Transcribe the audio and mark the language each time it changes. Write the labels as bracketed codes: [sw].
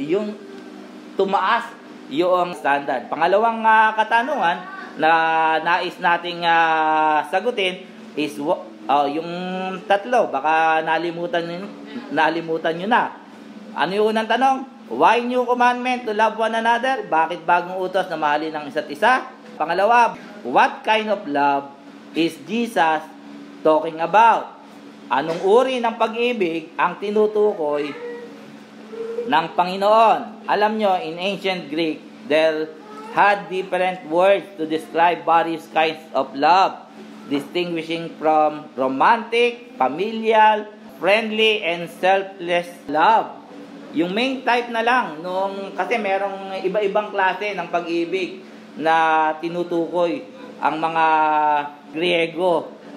[tl] Yung tumaas yung standard. Pangalawang katanungan na nais nating sagutin is yung tatlo. Baka nalimutan nyo na. Ano yung unang tanong? [en] Why new commandment to love one another? [tl] Bakit bagong utos na mahalin ang isa't isa? [en] Pangalawa, what kind of love is Jesus talking about? [tl] Anong uri ng pag-ibig ang tinutukoy ng Panginoon? Alam nyo, [en] in ancient Greek, there had different words to describe various kinds of love, distinguishing from romantic, familial, friendly, and selfless love. [tl] Yung main type na lang, kasi merong iba-ibang klase ng pag-ibig na tinutukoy ang mga Griego.